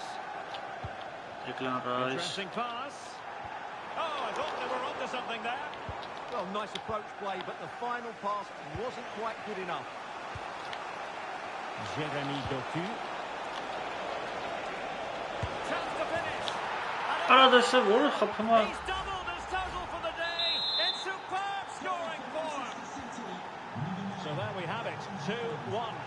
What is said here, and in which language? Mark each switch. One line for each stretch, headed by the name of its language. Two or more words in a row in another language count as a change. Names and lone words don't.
English: Interesting pass. Oh, I thought they were onto something there. Well, nice approach play, but the final pass wasn't quite good enough. Jeremy Doku. Chance to finish.
Armenian: Արադեսը որը խփում է։
English: He's doubled his total for the day in superb scoring form. So there we have it, 2-1.